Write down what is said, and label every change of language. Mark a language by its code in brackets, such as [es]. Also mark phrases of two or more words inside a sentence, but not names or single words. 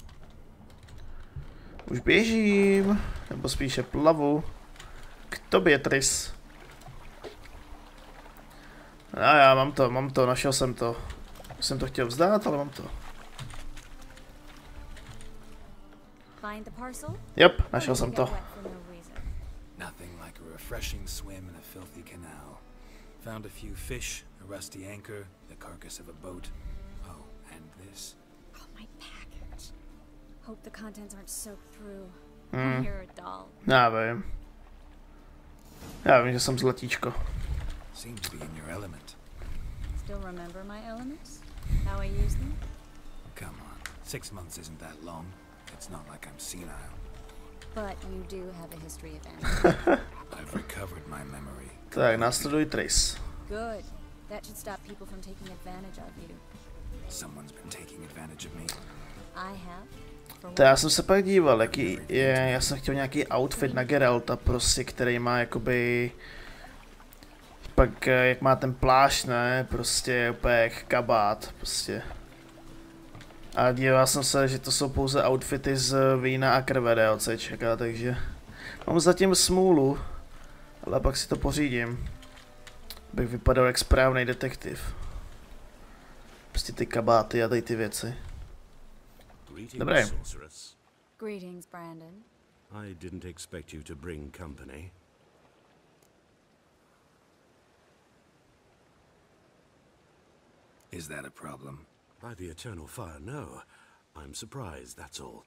[cs] Už běžím, nebo spíše plavu. K tobě, TRISS. No já mám to, našel jsem to. Jsem to chtěl vzdát, ale mám to. Yep, našel jsem to. [en] Nothing like a refreshing swim in a filthy canal. Found a few fish, a rusty anchor, the carcass of a boat. Oh, and this. Oh, my package. Hope the contents aren't soaked through. You're a doll. [cs] Já vím. Já vím, že jsem zlatíčko. [en] Seems to be in your element. Still remember my elements? How I use them? Come on, 6 months isn't that long. It's not like I'm senile. But you do have a history of anger. I've recovered my memory. [cs] Tak, následuj TRISS. [en] Good. That should stop people from taking advantage of you. Someone's been taking advantage of me. I have. [cs] To já jsem se pak díval, jaký je, já jsem chtěl nějaký outfit na Geralta, prostě, který má jakoby, pak jak má ten plášť, ne, prostě úplně jak kabát, prostě. A díval jsem se, že to jsou pouze outfity z vína a krve DLCčka, takže mám zatím smůlu, ale pak si to pořídím, abych vypadal jak správný detektiv. Prostě ty kabáty a tady ty věci. Dobré. [en] Greetings, Brandon. I didn't expect you to bring company. Is that a problem? By the eternal fire, no. I'm surprised, that's all.